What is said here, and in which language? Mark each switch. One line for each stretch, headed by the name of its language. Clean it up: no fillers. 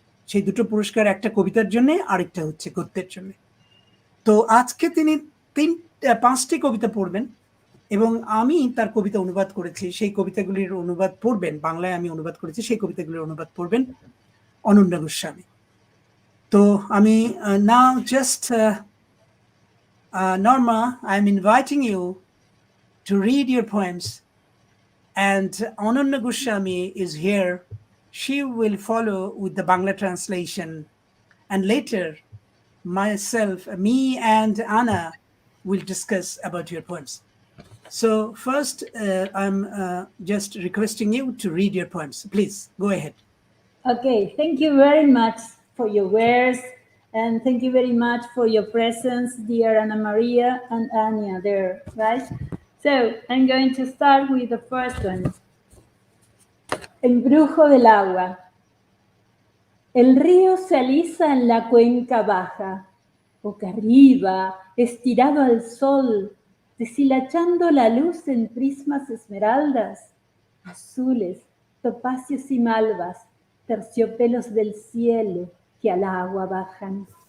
Bangla: সেই 2টো পুরস্কার, একটা কবিতার জন্য, আরেকটা হচ্ছে গদ্যের জন্য। তো আজকে তিনি 5টি কবিতা পড়বেন এবং আমি তার কবিতা অনুবাদ করেছি। সেই কবিতাগুলির অনুবাদ পড়বেন, বাংলায় আমি অনুবাদ করেছি, সেই কবিতাগুলির অনুবাদ পড়বেন অনন্য গোস্বামী। তো আমি
English: now just Norma, I'm inviting you to read your poems, and Anannya Goswami is here. She will follow with the Bangla translation, and later me and Anna will discuss about your poems. So first, I'm just requesting you to read your poems. Please, go ahead. Okay, thank you very much for your words, and thank you very much for your presence, dear Ana Maria and Anya there, right? So I'm going to start with the first one.
Spanish: El brujo del agua. El río se alisa en la cuenca baja, boca arriba, estirado al sol, deshilachando la luz en prismas esmeraldas, azules, topacios y malvas, terciopelos del cielo que al agua bajan.